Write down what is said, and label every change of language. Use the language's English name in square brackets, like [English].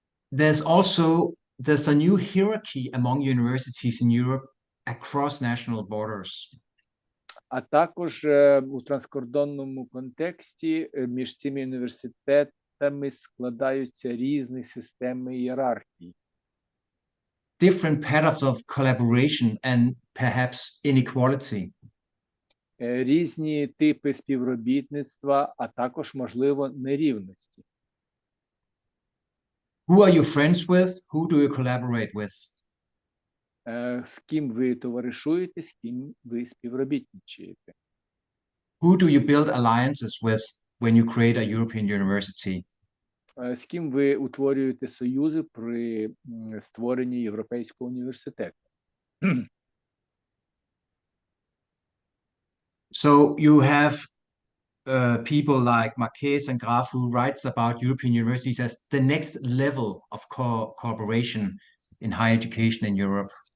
[English] There's a new hierarchy among universities in Europe across national borders. [Ukrainian] А також у транскордонному контексті між цими університетами складаються різні системи ієрархії. [English] different patterns of collaboration and perhaps inequality. [Ukrainian] Різні типи співробітництва, а також, можливо, нерівності. [English] Who are you friends with? Who do you collaborate with? [Ukrainian] З ким ви товаришуєте, з ким ви співробітничаєте. [English] Who do you build alliances with when you create a European university? [Ukrainian] З ким ви утворюєте союзи при створенні Європейського університету. [English] So you have people like Marquez and Graf who writes about European universities as the next level of cooperation in higher education in Europe.